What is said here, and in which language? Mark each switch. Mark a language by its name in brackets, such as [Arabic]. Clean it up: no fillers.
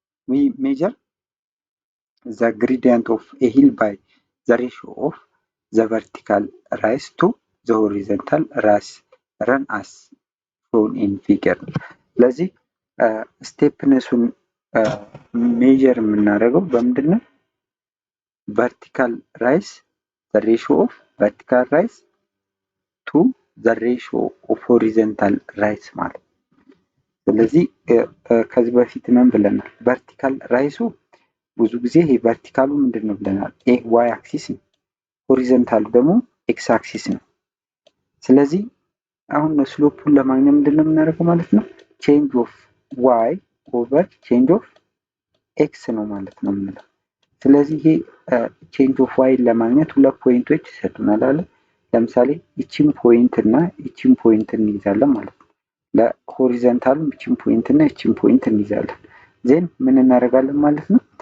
[English] we measure the gradient of a hill by the ratio of the vertical rise to the horizontal rise run as shown in figure. [Amharic] ስለዚህ ስቴፕነሱን ሜጀር የምናደርገው በምንድነው? [English] vertical rise the ratio of vertical rise to the ratio of horizontal rise [Amharic] ማለት። ስለዚህ ከዚህ በፊት ምን ብለናል? ቨርቲካል ራይሱ ብዙ ጊዜ ይሄ ቨርቲካሉ ምንድነው ብለናል? ዋይ አክሲስ ነው። ሆሪዞንታሉ ደግሞ ኤክስ አክሲስ ነው። ስለዚህ አሁን ስሎፑን ለማግኘት ምንድነው የምናደርገው ማለት ነው? ቼንጅ ኦፍ ዋይ ኦቨር ቼንጅ ኦፍ ኤክስ ነው ማለት ነው የምንለው። ስለዚህ ይሄ ቼንጅ ኦፍ ዋይ ለማግኘት ሁለት ፖይንቶች ይሰጡናል አለ። ለምሳሌ እቺን ፖይንት እና እቺን ፖይንት እንይዛለን ማለት ነው። ለሆሪዞንታሉ እቺን ፖይንት እና እቺን ፖይንት እንይዛለን። ዜን ምን እናደርጋለን ማለት ነው?